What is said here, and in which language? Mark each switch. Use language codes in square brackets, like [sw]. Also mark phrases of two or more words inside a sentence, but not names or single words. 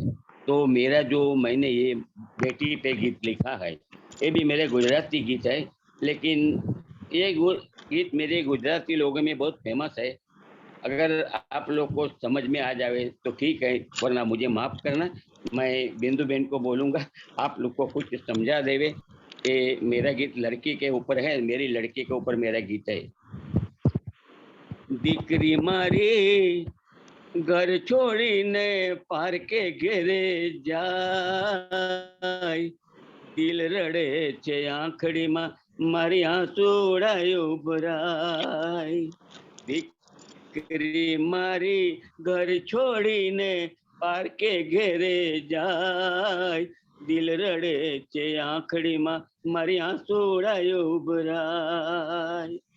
[hi] तो मेरा जो मैंने ये बेटी पे गीत लिखा है, ये भी मेरे गुजराती गीत है, लेकिन ये गीत मेरे गुजराती लोगों में बहुत फेमस है। अगर आप लोग को समझ में आ जाए तो ठीक है, वरना मुझे माफ करना। मैं बिंदु बेन को बोलूंगा आप लोग को कुछ समझा देवे। ये मेरा गीत लड़की के ऊपर है, मेरी लड़की के ऊपर मेरा गीत है। [gu] દીકરી મારી ઘર છોડી ને પાર કે ઘેરે જાય, દિલ રડે છે આંખડી માં મારી આંસુડાય ઉભરાય। દીકરી મારી ઘર છોડી ને પાર કે ઘેરે જાય, દિલ રડે છે આંખડી માં મારી આંસુડાય ઉભરાય।